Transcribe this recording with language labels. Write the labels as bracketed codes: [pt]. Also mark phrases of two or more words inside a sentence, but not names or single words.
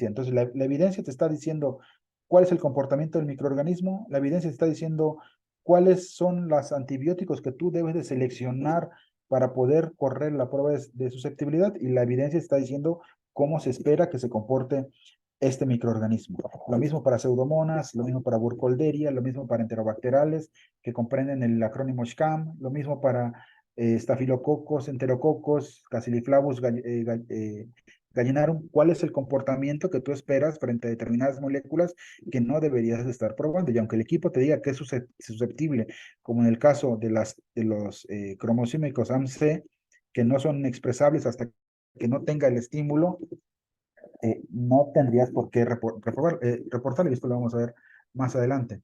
[es] Entonces, la evidencia te está diciendo cuál es el comportamiento del microorganismo, la evidencia te está diciendo cuáles son los antibióticos que tú debes de seleccionar para poder correr la prueba de susceptibilidad, y la evidencia está diciendo cómo se espera que se comporte este microorganismo. Lo mismo para pseudomonas, lo mismo para burkholderia, lo mismo para enterobacterales, que comprenden el acrónimo SCAM, lo mismo para estafilococos, enterococos, Cassilioflavus gallinarum. ¿Cuál es el comportamiento que tú esperas frente a determinadas moléculas que no deberías estar probando? Y aunque el equipo te diga que es susceptible, como en el caso de los cromosímicos AMC, que no son expresables hasta que no tenga el estímulo, no tendrías por qué reportarlo, y esto lo vamos a ver más adelante.